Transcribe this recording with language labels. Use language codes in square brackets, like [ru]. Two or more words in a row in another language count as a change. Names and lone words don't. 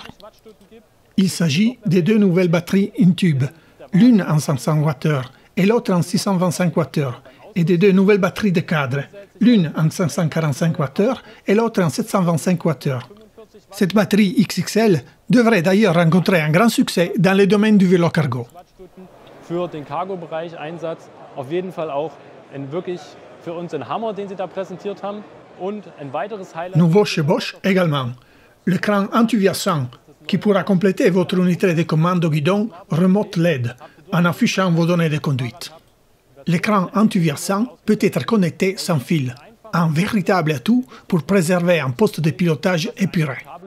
[fr] Il s'agit de deux nouvelles batteries in-tube, l'une en 500 Wh et l'autre en 625 Wh, et de deux nouvelles batteries de cadre, l'une en 545 Wh et l'autre en 725 Wh. Cette batterie XXL devrait d'ailleurs rencontrer un grand succès dans le domaine du vélo cargo. [de] Für den Cargo-Bereich Einsatz auf jeden Fall auch wirklich für uns ein Hammer, den Sie da präsentiert haben. Und ein weiteres Highlight. [fr] Nouveau chez Bosch également, l'écran anti-viassant qui pourra compléter votre unité de commande au guidon remote LED en affichant vos données de conduite. L'écran anti-viassant peut être connecté sans fil, un véritable atout pour préserver un poste de pilotage épuré.